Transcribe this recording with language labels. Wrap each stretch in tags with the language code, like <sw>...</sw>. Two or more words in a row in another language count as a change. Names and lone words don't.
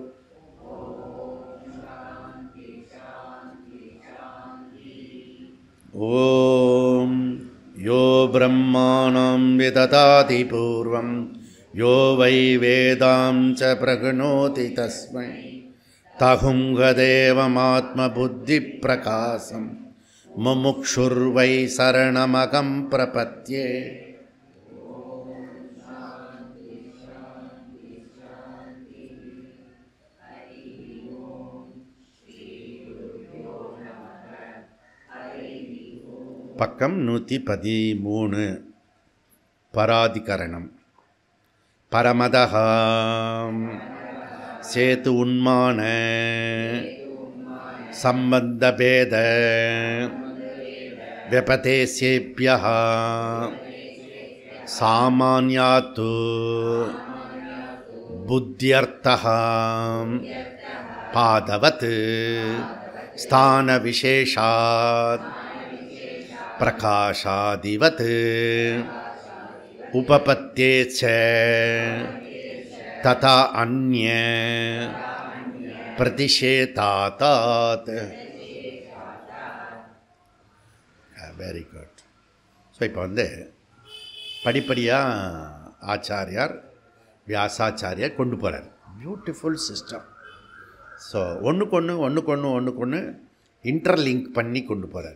<sa>ओम यो ब्रह्माणां विदधाति पूर्वं यो वै वेदां च प्रगणोति तस्मै तहुङ्गदेवमात्मबुद्धिप्रकाशं मुमुक्षुर्वै शरणमहं प्रपद्ये.</sa> <ta>பக்கம் 113 பராதிகரணம்.</ta> <sa>परमतः सेतु उन्मान सम्बन्धभेद व्यपदेशेभ्यः सामान्यात् बुद्ध्यर्थः पादवत् स्थानविशेषात् प्रकाशादिवत् उपपत्ये च तथा अन्य प्रतिषेधात्.</sa> <en>very good.</en> <ta>ஸோ இப்போ படிப்படியாக ஆச்சாரியார் வியாசாச்சாரியார் கொண்டு போகிறார்.</ta> <en>beautiful system.</en> <ta>ஸோ ஒன்றுக்கு இன்டர்லிங்க் பண்ணி கொண்டு போகிறார்.</ta>